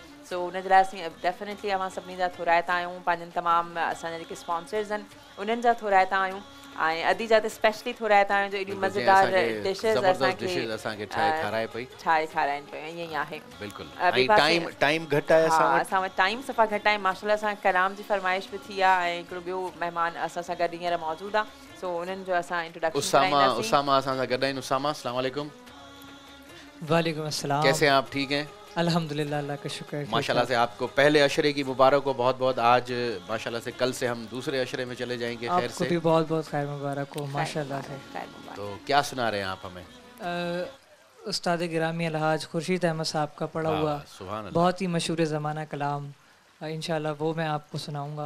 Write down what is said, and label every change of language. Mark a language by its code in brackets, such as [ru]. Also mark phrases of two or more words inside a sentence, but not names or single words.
[sd] सो उनजे लाइ असीं डेफिनेटली अवां सभिनी जा थोराइता आहियूं, पंहिंजनि तमामु असांजा जेके स्पॉन्सर्स आहिनि उन्हनि जा थोराइता आहियूं ऐं अदी जा त स्पेशली थोरा हितां जो एॾियूं मज़ेदार डिशेस असांखे ठाहे खाराए पई, ठाहे खाराइनि पियूं, ईअं ई आहे। बिल्कुलु। ऐं टाइम घटि आहे असां वटि टाइम सफ़ा घटि आहे। माशाल्लाह सां कलाम जी फरमाइश बि थी आहे ऐं हिकिड़ो ॿियो महिमान असां सां गॾु हींअर मौजूदु आहे, सो उन्हनि जो असां इंट्रोडक्शन कराईंदासीं। उसामा असां सां गॾु आहिनि। [ar] उसामा, السلام عليكم. وعليكم السلام. [ur] کیسے ہیں آپ؟ ٹھیک ہیں الحمدللہ، اللہ کا شکر ہے. ماشاءاللہ سے آپ کو پہلے عشرے کی مبارک ہو بہت بہت۔ آج ماشاءاللہ سے کل سے ہم دوسرے عشرے میں چلے جائیں گے خیر سے. آپ کو بھی بہت بہت خیر مبارک ہو ماشاءاللہ سے. تو کیا سنا رہے ہیں آپ ہمیں? استاد گرامی الحاج خورشید احمد صاحب کا پڑھا ہوا بہت ہی مشہور زمانہ کلام، ان شاءاللہ وہ میں آپ کو سناؤں گا.